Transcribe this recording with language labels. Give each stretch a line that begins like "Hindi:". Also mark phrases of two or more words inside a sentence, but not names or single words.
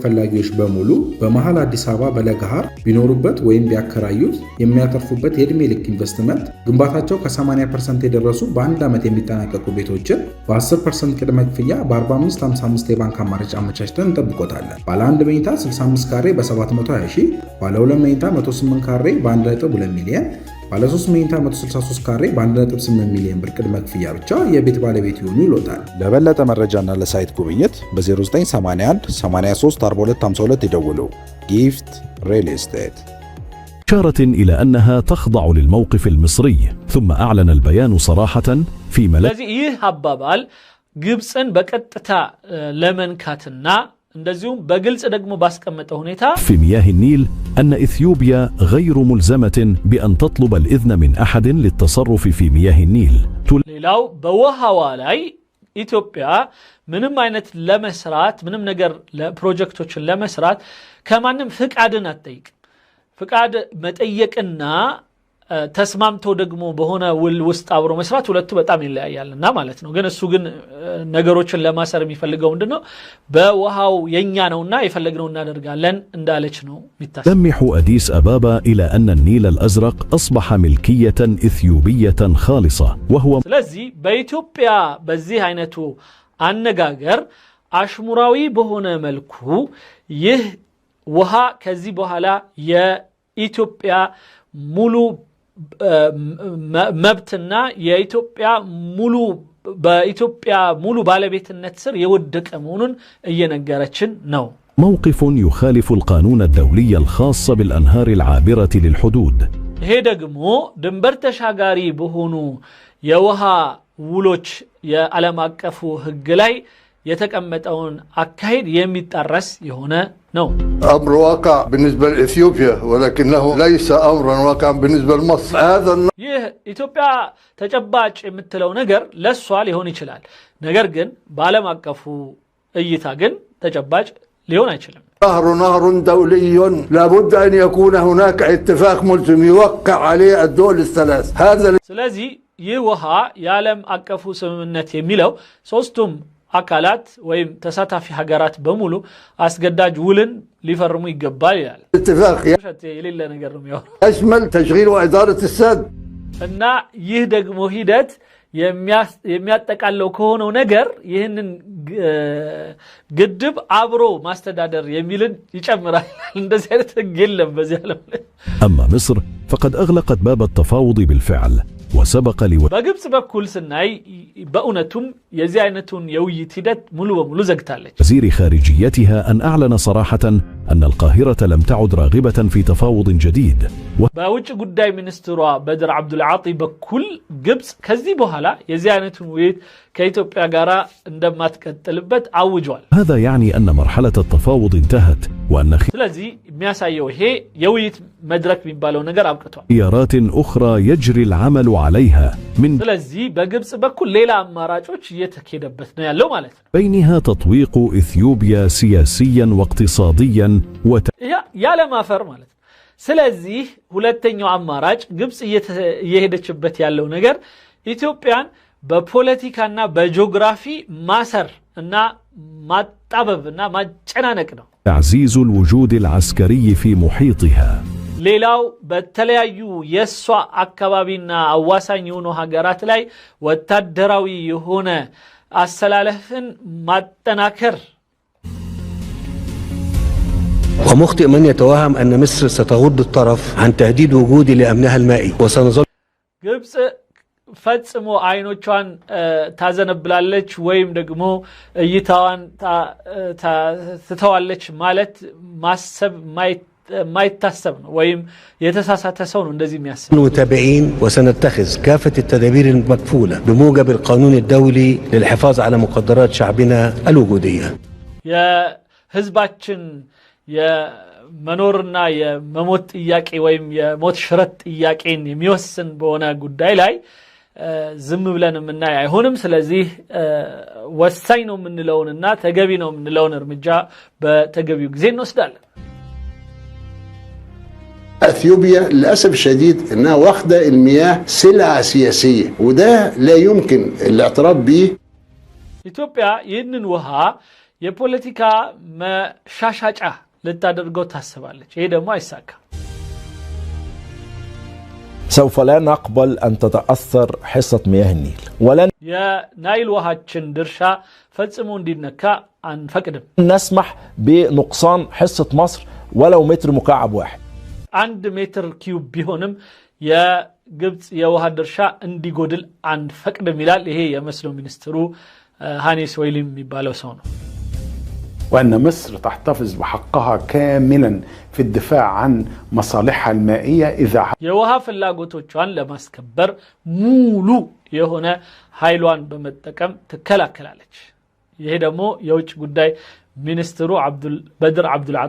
Amharic: ፈላጊዎች በሙሉ በመሃል አዲስ አበባ በለገሃር ቢኖሩበት ወይም ቢያከራዩት የሚያተርፉበት የዕድሜ ልክ ኢንቨስትመንት ግንባታቸው ከ80% የደረሱ በአንድ ዓመት የሚጠናቀቁ ቤቶችን በ10% ቅድመ ክፍያ በ4555 የባንክ አማራጭ አመቻችተን እንጠብቆታለን። ባለ 1 መኝታ 65 ካሬ በ720 ሺህ፣ ባለ 2 መኝታ 108 ካሬ በ1.2 ሚሊዮን፣ ባለ 3 መኝታ 163 ካሬ በ1.8 ሚሊዮን ብር ቅድመ ክፍያ ብቻ የቤት ባለቤት ይሆኑ ይሎታል። ለበለጠ መረጃና ለሳይት ጉብኝት በ0981 83 42 52 ይደውሉ። ጊፍት ሪል ስቴት.
Arabic: إشارة إلى أنها تخضع للموقف المصري ثم أعلن البيان صراحة في ملف
Amharic: ስለዚህ ይህ አባባል ግብጽን በቀጥታ ለመንካትና እንደዚሁም በግልጽ ደግሞ ባስቀመጠ ሁኔታ
Arabic: في مياه النيل أن إثيوبيا غير ملزمة بأن تطلب الإذن من أحد للتصرف في مياه النيل.
Amharic: ሌላው በውሃዋ ላይ ኢትዮጵያ ምንም አይነት ለመስራት ምንም ነገር ለፕሮጀክቶችን ለመስራት ከማንም ፍቃድን አትጠይቅም። ፍቃድ መጠየቅና ተስማምቶ ደግሞ በሆነ ውል ውስጥ አብሮ መስራት ሁለቱ በጣም ይለያያልና ማለት ነው። ግን እሱ ግን ነገሮችን ለማሰር የሚፈልገው ምንድነው? በውሃው የኛ ነውና የፈለግነው እናደርጋለን እንዳለች ነው የሚታሰብ።
Arabic: تلمح أديس أبابا إلى أن النيل الأزرق أصبح ملكية إثيوبية خالصة وهو
Amharic: ስለዚህ በኢትዮጵያ በዚህ አይነቱ አነጋገር አሽሙራዊ በሆነ መልኩ ይህ ውሃ ከዚህ በኋላ የኢትዮጵያ ሙሉ መብትና የኢትዮጵያ ሙሉ በኢትዮጵያ ሙሉ ባለቤትነት ስር የወደቀ መሆኑን እየነገረችን ነው።
Arabic: موقف يخالف القانون الدولي الخاص بالأنهار العابرة للحدود.
Amharic: ይሄ ደግሞ ድንበር ተሻጋሪ በሆኑ የውሃ ውሎች የዓለም አቀፉ ሕግ ላይ የተቀመጠውን አካሄድ የሚጣረስ የሆነ ነው።
Arabic: أمر واقع بالنسبة لإثيوبيا ولكنه ليس أمرا واقعا بالنسبة لمصر. هذا
Amharic: ይህ ኢትዮጵያ ተጨባጭ የምትለው ነገር ለሷ ሊሆን ይችላል። ነገር ግን በዓለም አቀፉ እይታ ግን ተጨባጭ ሊሆን አይችልም።
Arabic: نهر دولي لابد أن يكون هناك اتفاق ملزم يوقع عليه الدول الثلاث. هذا
Amharic: ስለዚህ ይህ ውሃ የዓለም አቀፉ ስምምነት የሚለው ሶስቱም አካላት ወይም ተሳታፊ ሀገራት በሙሉ አስገዳጅ ውልን ሊፈርሙ ይገባል ይላል።
Arabic: اتفاق
Amharic: የሌለ ነገር ነው የሚሆነው።
Arabic: يشمل تشغيل وإدارة السد.
Amharic: እና ይህ ደግሞ ሂደት የሚያጠቃለው ከሆነው ነገር ይህንን ግድብ አብሮ ማስተዳደር የሚልን ይጨምራል። እንደዚህ አይነት ህግ የለም በዚህ ዓለም ላይ።
Arabic: أما مصر فقد أغلقت باب التفاوض بالفعل وسبق
Amharic: በግብጽ በኩል ስናይ በእውነቱም የዚህ አይነቱን የውይይት ሂደት ሙሉ በሙሉ ዘግታለች
Arabic: وزير خارجيتها أن أعلن صراحة أن القاهرة لم تعد راغبة في تفاوض جديد
Amharic: በውጭ ጉዳይ ሚኒስትሯ በድር አብዱልዓጢ በኩል ግብጽ ከዚህ በኋላ የዚህ አይነቱን ውይይት ከኢትዮጵያ ጋር እንደማትቀጥልበት አውጇል
Arabic: هذا يعني أن مرحلة التفاوض انتهت وأن
Amharic: ስለዚህ የሚያሳየው ይሄ የውይይት መድረክ የሚባለው ነገር አብቅቷል
Arabic: خيارات أخرى يجري العمل عليها من
Amharic: ስለዚህ በግብጽ በኩል ሌላ አማራጮች እየተከደበት ነው ያለው ማለት ነው
Arabic: بينها تطويق إثيوبيا سياسيا واقتصاديا
Amharic: ያለ ማፈር ማለት ስለዚህ ሁለተኛው አማራጭ ግብጽ እየሄደችበት ያለው ነገር ኢትዮጵያን በፖለቲካና በጂኦግራፊ ማሰር እና ማጣበብና ማጨናነቅ ነው
Arabic: تعزيز الوجود العسكري في محيطها
Amharic: ሌላው በተለያዩ የሷ አካባቢና አዋሳኝ የሆኑ ሀገራት ላይ ወታደራዊ የሆነ አሰላለፍን ማጠናከር
Arabic: ومخطئ من يتوهم أن مصر ستغض الطرف عن تهديد وجود لأمنها المائي وسنظل
Amharic: ግብጽ ፈጽሞ አይኖቿን ታዘነብላለች ወይም ደግሞ እይታዋን ትተዋለች ማለት ማሰብ ማይታሰብ ነው ወይም የተሳሳተ ሰው ነው እንደዚህ የሚያስብ
Arabic: متابعين وسنتخذ كافة التدابير المكفولة بموجب القانون الدولي للحفاظ على مقدرات شعبنا الوجودية
Amharic: يا ህዝባችን የመኖርና የመሞት ጥያቄ ወይም የሞት ሽረት ጥያቄን የሚወስን በሆነ ጉዳይ ላይ ዝም ብለን ምናይ አይሆንም ስለዚህ ወሳኝ ነው ምንለውንና ተገቢ ነው ምንለውን እርምጃ በተገቢው ጊዜ እንወስዳለን
Arabic: اثيوبيا للاسف الشديد انها واخده المياه سلعه سياسيه وده لا يمكن الاعتراف به
Amharic: ኢትዮጵያ ይህንን ውሃ የፖለቲካ መሻሻጫ ልታደርገው ታስባለች ይሄ ደግሞ አይሳካም
Arabic: سوف لا نقبل أن تتأثر حصة مياه النيل ولن
Amharic: የናይል ውሃችን ድርሻ ፈጽሞ እንዲነካ አንፈቅድም
Arabic: نسمح بنقصان حصة مصر ولو متر مكعب واحد
Amharic: 1 ሜትር ኪዩብ ቢሆንም የግብጽ የውሃ ድርሻ እንዲጎድል አንፈቅድም ይላል ይሄ የመስኖ ሚኒስትሩ ሃኒስ ወይሊም የሚባለው ሰው ነው
Arabic: وأن مصر تحتفظ بحقها كاملا في الدفاع عن مصالحها المائية إذا
Amharic: የውሃ ፍላጎቶቿን ለማስከበር ሙሉ የሆነ ኃይሏን በመጠቀም ትከላከላለች ይሄ ደግሞ የውጭ ጉዳይ ሚኒስትሩ በድር አብዱልዓጢ